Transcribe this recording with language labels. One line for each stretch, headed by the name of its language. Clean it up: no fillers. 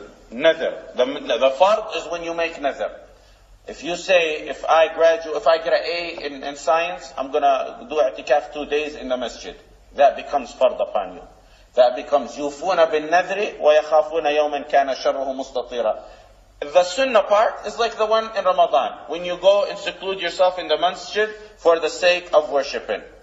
English: Nadhr. The fard is when you make nadhr. If you say, if I get an A in science, I'm going to do i'tikaf 2 days in the masjid. That becomes fard upon you. That becomes
Arabic: يُوفُونَ بِالنَّذْرِ وَيَخَافُونَ يَوْمًا كَانَ شَرُّهُ مُسْتَطِيرًا.
English: The sunnah part is like the one in Ramadan, when you go and seclude yourself in the masjid for the sake of worshipping.